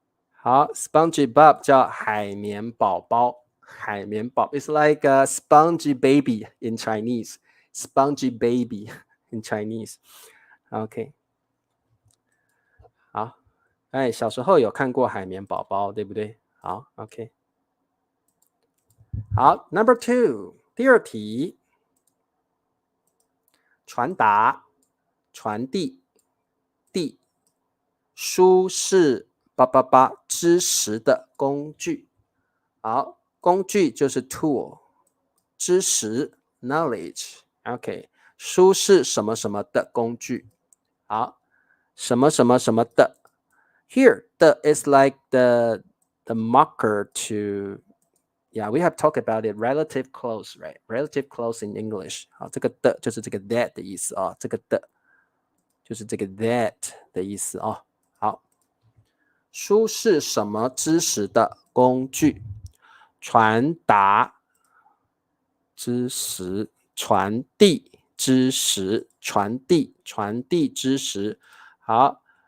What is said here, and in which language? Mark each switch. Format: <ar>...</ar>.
<zh>好 SpongeBob 叫海绵宝宝，海绵宝</zh> <en>It's like a spongy baby in Chinese. Spongy baby in Chinese.</en> <zh>OK， 好，哎，小时候有看过海绵宝宝，对不对？好 ，OK。好 ，Number 2， 第二题，传达、传递、递，书是知识的工具。好，工具就是 tool， 知识 knowledge。OK， 书是什么什么的工具。好，什么什么什么的。</zh> <en>Here, the is like the marker to, yeah, we have talked about it, relative close, right? Relative close in English.</en> <zh>好，这个的就是这个 that 的意思啊，这个的就是这个 that 的意思啊。好，书是什么知识的工具？传达知识，传递知识，传递知识。好。</zh>